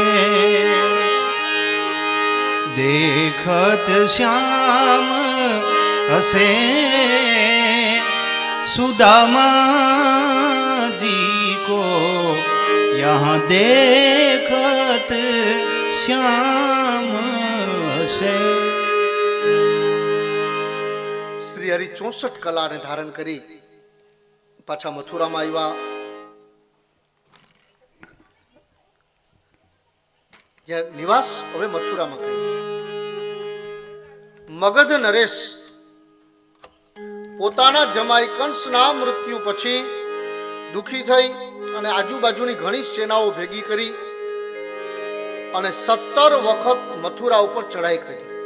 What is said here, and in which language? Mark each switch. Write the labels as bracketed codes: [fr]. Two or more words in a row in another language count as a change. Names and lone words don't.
[hi] देखत श्याम हसे सुदामा जी को, यहाँ देखत श्याम हसे. [gu] શ્રી હરિ 64 કલાને ધારણ કરી પાછા મથુરામાં આવ્યા. નિવાસ હવે મથુરામાં કર્યું. મગધ નરેશ પોતાના જમાઈ કંસના મૃત્યુ પછી દુખી થઈ અને આજુબાજુની ઘણી સેનાઓ ભેગી કરી અને 17 વખત મથુરા ઉપર ચડાઈ કરી.